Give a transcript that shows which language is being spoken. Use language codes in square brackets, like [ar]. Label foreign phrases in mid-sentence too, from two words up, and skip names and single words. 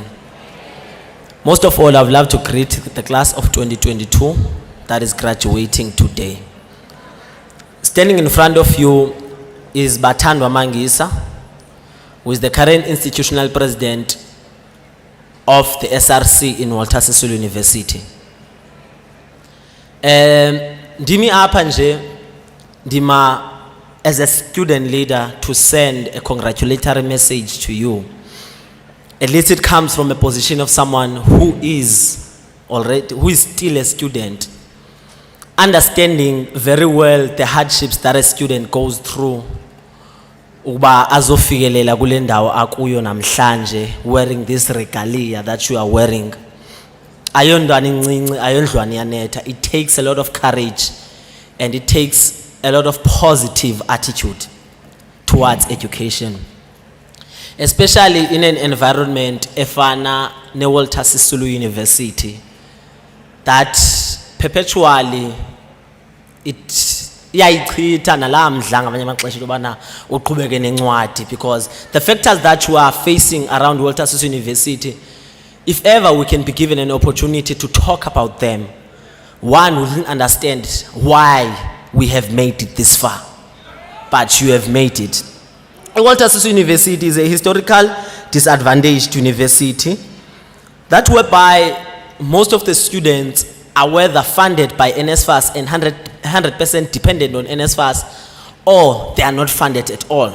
[en] Most of all, I would love to greet the class of 2022 that is graduating today. Standing in front of you is Bathandwa Mangisa, who is the current institutional president of the SRC in Walter Sisulu University. [xh] Ndimi apha nje, ndima [en] as a student leader to send a congratulatory message to you. At least it comes from a position of someone who is still a student, understanding very well the hardships that a student goes through [xh] uba azofikelela kule ndawo akuyo namhlanje, [en] wearing this regalia that you are wearing. [xh] Ayondwana incinci, ayondlwana iyanetha. [en] It takes a lot of courage and it takes a lot of positive attitude towards education, especially in an environment [xh] efana ne [en] Walter Sisulu University that perpetually [xh] iyayichitha nala mdla ngamanye amaxesha ubana uqhubeke nencwadi, [en] because the factors that you are facing around Walter Sisulu University, if ever we can be given an opportunity to talk about them, one will understand why we have made it this far, but you have made it. Walter Sisulu University is a historical disadvantaged university that whereby most of the students are whether funded by NSFAS and 100% dependent on NSFAS, or they are not funded at all.